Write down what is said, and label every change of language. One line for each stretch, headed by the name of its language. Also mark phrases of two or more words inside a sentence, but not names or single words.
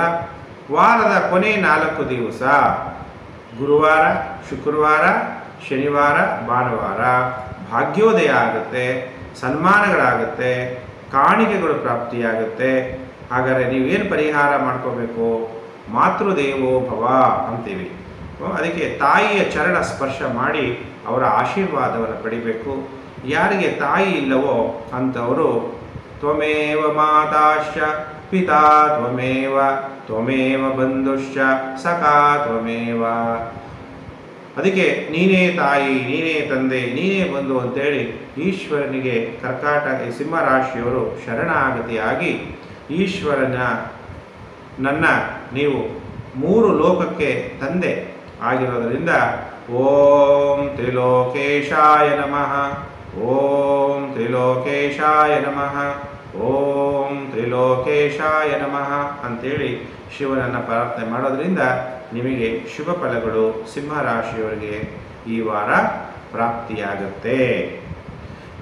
Kannada: ವಾರದ ಕೊನೆ 4 ದಿವಸ ಗುರುವಾರ, ಶುಕ್ರವಾರ, ಶನಿವಾರ, ಭಾನುವಾರ ಭಾಗ್ಯೋದಯ ಆಗುತ್ತೆ, ಸನ್ಮಾನಗಳಾಗುತ್ತೆ, ಕಾಣಿಕೆಗಳು ಪ್ರಾಪ್ತಿಯಾಗುತ್ತೆ. ಹಾಗಾದರೆ ನೀವೇನು ಪರಿಹಾರ ಮಾಡ್ಕೋಬೇಕು,
Sanskrit: ಮಾತೃದೇವೋ ಭವ
Kannada: ಅಂತೀವಿ. ಅದಕ್ಕೆ ತಾಯಿಯ ಚರಣ ಸ್ಪರ್ಶ ಮಾಡಿ ಅವರ ಆಶೀರ್ವಾದವನ್ನು ಪಡಿಬೇಕು. ಯಾರಿಗೆ ತಾಯಿ ಇಲ್ಲವೋ ಅಂಥವರು
Sanskrit: ತ್ವಮೇವ ಮಾತಾಶ್ಚ ಪಿತಾ ತ್ವಮೇವ ಬಂಧುಶ್ಚ ಸಖಾ ತ್ವಮೇವ.
Kannada: ಅದಕ್ಕೆ ನೀನೇ ತಾಯಿ, ನೀನೇ ತಂದೆ, ನೀನೇ ಬಂಧು ಅಂತೇಳಿ ಈಶ್ವರನಿಗೆ ಸಿಂಹರಾಶಿಯವರು ಶರಣಾಗತಿಯಾಗಿ ನನ್ನ ನೀವು 3 ಲೋಕಕ್ಕೆ ತಂದೆ ಆಗಿರೋದರಿಂದ
Sanskrit: ಓಂ ತ್ರಿಲೋಕೇಶಾಯ ನಮಃ, ಓಂ ತ್ರಿಲೋಕೇಶಾಯ ನಮಃ, ಓಂ ತ್ರಿಲೋಕೇಶಾಯ ನಮಃ
Kannada: ಅಂತೇಳಿ ಶಿವನನ್ನು ಪ್ರಾರ್ಥನೆ ಮಾಡೋದ್ರಿಂದ ನಿಮಗೆ ಶುಭ ಫಲಗಳು ಸಿಂಹರಾಶಿಯವರಿಗೆ ಈ ವಾರ ಪ್ರಾಪ್ತಿಯಾಗುತ್ತೆ.